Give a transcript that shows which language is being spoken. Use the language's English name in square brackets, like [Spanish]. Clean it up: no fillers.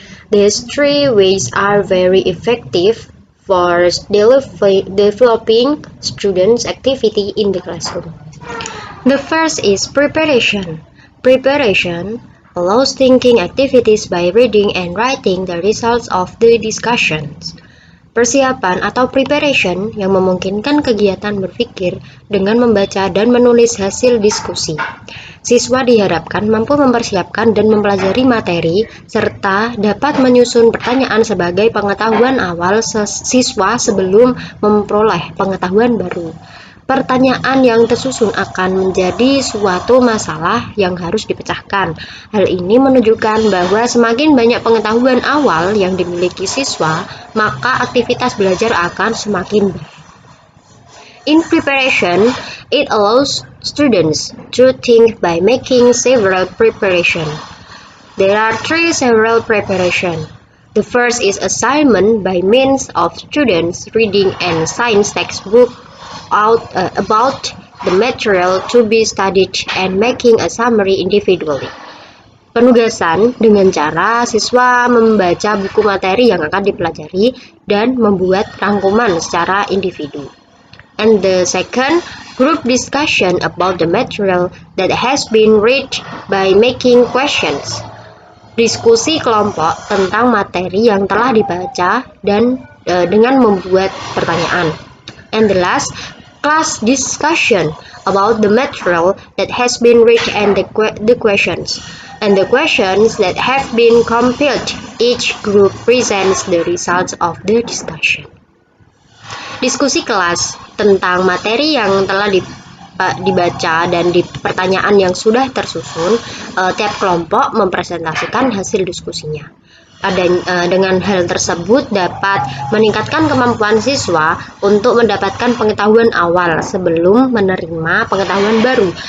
[English] These three ways are very effective for developing students' activity in the classroom. The first is preparation. Preparation allows thinking activities by reading and writing the results of the discussions. [Indonesian] Persiapan atau preparation yang memungkinkan kegiatan berpikir dengan membaca dan menulis hasil diskusi. Siswa diharapkan mampu mempersiapkan dan mempelajari materi serta dapat menyusun pertanyaan sebagai pengetahuan awal siswa sebelum memperoleh pengetahuan baru. Pertanyaan yang tersusun akan menjadi suatu masalah yang harus dipecahkan. Hal ini menunjukkan bahwa semakin banyak pengetahuan awal yang dimiliki siswa, maka aktivitas belajar akan semakin baik. [English] In preparation, it allows students to think by making several preparation. There are three several preparation. The first is assignment by means of students reading and science textbook about the material to be studied and making a summary individually. [Indonesian] Penugasan dengan cara siswa membaca buku materi yang akan dipelajari dan membuat rangkuman secara individu. [English] And the second, group discussion about the material that has been read by making questions. [Indonesian] Diskusi kelompok tentang materi yang telah dibaca dan dengan membuat pertanyaan. [English] And the last, class discussion about the material that has been read and the questions. And the questions that have been compiled, each group presents the results of the discussion. [Indonesian] Diskusi kelas tentang materi yang telah dibaca dan di pertanyaan yang sudah tersusun, tiap kelompok mempresentasikan hasil diskusinya. Dengan hal tersebut dapat meningkatkan kemampuan siswa untuk mendapatkan pengetahuan awal sebelum menerima pengetahuan baru.